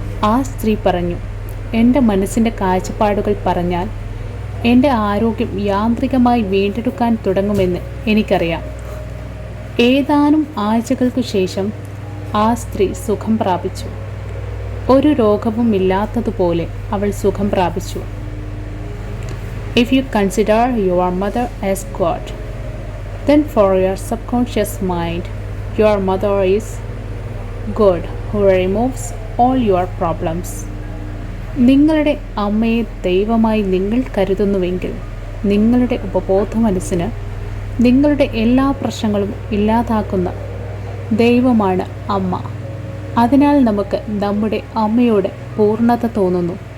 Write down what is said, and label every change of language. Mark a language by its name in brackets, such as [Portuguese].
[Malayalam] ആ സ്ത്രീ പറഞ്ഞു, എൻ്റെ മനസ്സിൻ്റെ കാഴ്ചപ്പാടുകൾ പറഞ്ഞാൽ എൻ്റെ ആരോഗ്യം യാന്ത്രികമായി വീണ്ടെടുക്കാൻ തുടങ്ങുമെന്ന് എനിക്കറിയാം. ഏതാനും ആഴ്ചകൾക്കു ശേഷം ആ സ്ത്രീ സുഖം പ്രാപിച്ചു. ഒരു രോഗവും ഇല്ലാത്തതുപോലെ അവൾ സുഖം പ്രാപിച്ചു. [English] If you consider your mother as God, then for your subconscious mind, your mother is God who removes all your problems. [Malayalam] നിങ്ങളുടെ അമ്മയെ ദൈവമായി നിങ്ങൾ കരുതുന്നുവെങ്കിൽ നിങ്ങളുടെ ഉപബോധ മനസ്സിന് നിങ്ങളുടെ എല്ലാ പ്രശ്നങ്ങളും ഇല്ലാതാക്കുന്ന ദൈവമാണ് അമ്മ. അതിനാൽ നമുക്ക് നമ്മുടെ അമ്മയോട് പൂർണ്ണത തോന്നുന്നു.